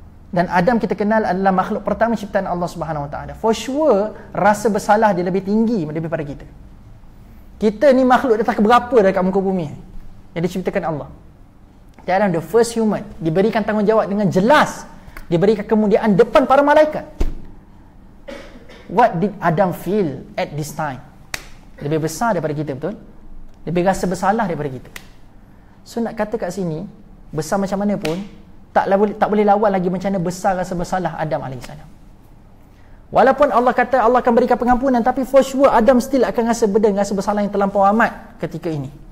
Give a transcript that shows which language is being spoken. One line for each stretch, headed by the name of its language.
Malay: Dan Adam kita kenal adalah makhluk pertama ciptaan Allah Subhanahu Wa Taala.
English: For sure
Malay: rasa bersalah dia lebih tinggi daripada kita. Kita ni makhluk datang keberapa dekat muka bumi yang diciptakan Allah. Dia adalah
English: the first human,
Malay: diberikan tanggungjawab dengan jelas, diberikan kemuliaan depan para malaikat.
English: What did Adam feel at this time?
Malay: Lebih besar daripada kita, betul? Lebih rasa bersalah daripada kita. So nak kata kat sini, besar macam mana pun tak boleh lawan lagi macam mana besar rasa bersalah Adam AS. Walaupun Allah kata Allah akan berikan pengampunan, tapi
English: for sure
Malay: Adam
English: still
Malay: akan rasa burden, rasa bersalah yang terlampau amat ketika ini.